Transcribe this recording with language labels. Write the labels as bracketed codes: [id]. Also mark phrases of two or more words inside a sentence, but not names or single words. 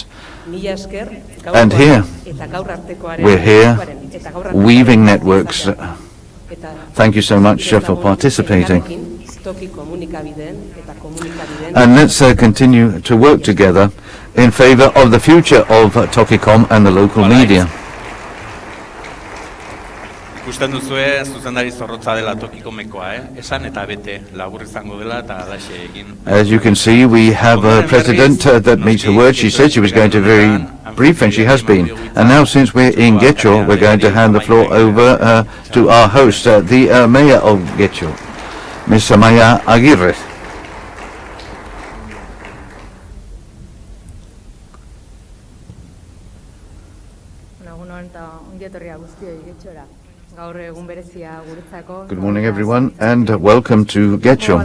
[en] And here, we're here weaving networks. Thank you so much for participating. And let's continue to work together in favor of the future of TOKIKOM and the local media. [eu] Ikusten duzue zuzendari zorrotza dela Tokikomekoa, esan eta bete labur izango dela eta alaxe egin. [en] As you can see, we have a president that meets her word. She said she was going to be very brief, and she has been. And now, since we're in Getxo, we're going to hand the floor over to our host, the mayor of Getxo, Ms. Amaya Aguirre. Good morning, everyone, and welcome to Getxo.